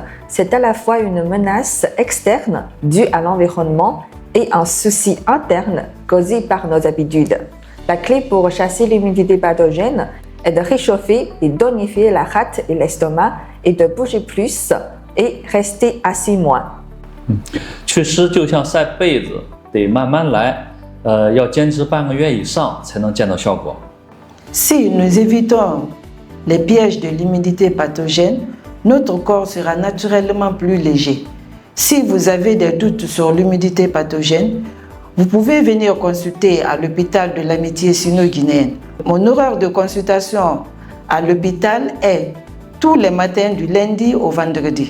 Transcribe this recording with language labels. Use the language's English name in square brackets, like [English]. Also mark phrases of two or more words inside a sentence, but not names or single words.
[French] C'est à la fois une menace externe due à l'environnement et un souci interne causé par nos habitudes. La clé pour chasser l'humidité pathogène est de réchauffer et tonifier la rate et l'estomac et de bouger plus et rester assis moins. [Chinese] 祛湿就像晒被子，得慢慢来，要坚持半个月以上才能见到效果。 [French] Si nous évitons les pièges de l'humidité pathogène, notre corps sera naturellement plus léger. Si vous avez des doutes sur l'humidité pathogène, vous pouvez venir consulter à l'hôpital de l'Amitié sino-guinéenne. Mon horaire de consultation à l'hôpital est tous les matins du lundi au vendredi.